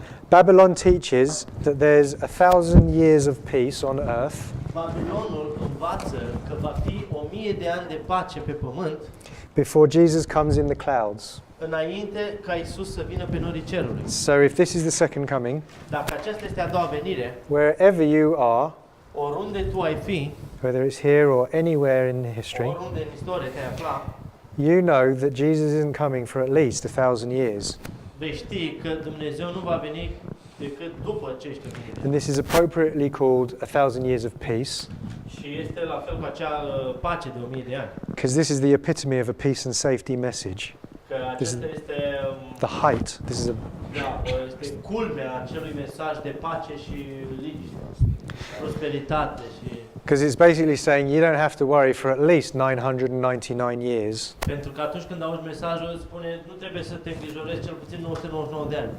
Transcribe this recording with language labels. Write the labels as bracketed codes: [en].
[en] Babylon teaches that there's 1,000 years of peace on earth [ro] Babilonul învață că va fi 1000 de ani de pace pe pământ [en] before Jesus comes in the clouds. [ro] înainte ca Isus să vină pe norii cerului. [en] So if this is the second coming, [ro] Dacă aceasta este a doua venire, [en] wherever you are, [ro] oriunde tu ai fi, [en] whether it's here or anywhere in history, [ro] oriunde în istorie te-ai afla, [en] you know that Jesus isn't coming for at least 1,000 years. [ro] vei ști că Dumnezeu nu va veni decât după acești 1000 de ani. [en] And this is appropriately called 1,000 years of peace, [ro] Și este la fel cu acea pace de 1000 de ani. [en] because this is the epitome of a peace and safety message. [ro] Că acesta este, [en] The height. This is [ro] este culmea acelui mesaj de pace și liniște, prosperitate și... [en] because it's basically saying you don't have to worry for at least 999 years [ro] Pentru că atunci când auzi mesajul, îți spune, nu trebuie să te îngrijorezi cel puțin 999 de ani